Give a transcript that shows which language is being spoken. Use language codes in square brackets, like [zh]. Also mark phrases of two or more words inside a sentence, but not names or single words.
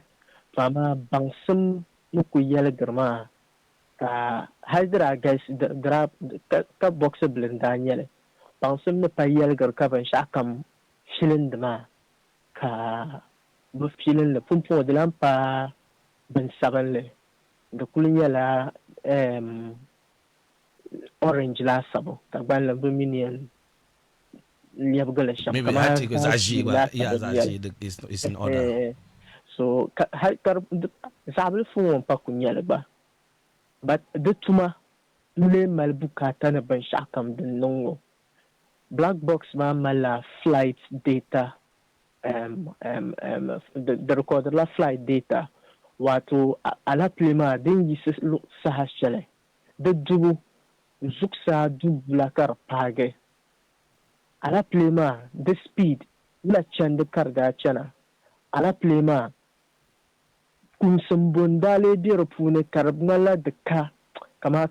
[dag] to amaa baŋsim ni ku yɛligiri maa ka hali di daa galisi ka box bili n daa nyɛli baŋsim ni pa yɛligiri ka binshaɣu kam filindi maa ka bi filindi punpuŋ di lan pa bin sabinli di kuli nyɛla orange laasabu ka gbanli bi mini yɛn lɛbigili shɛm maybe hati ko zaɣ ʒee [en] is in order [dag] so zaɣ bilifu ŋɔ pa ku nyɛli gba but di tuma n-lee mali bukata ni binshaɣu kam din niŋ ŋɔ [en] black box [dag] maa malila [en] flight data [dag] di recordirila [en] flight data [dag] wato alapile maa din yisi saha shɛli di dubu zuɣusaa dubula ka di paagi alapile maa di speed la chandi ka di daa chana alapile maa kumsim bondaalee be di puuni ka di ŋmanila di ka kamaa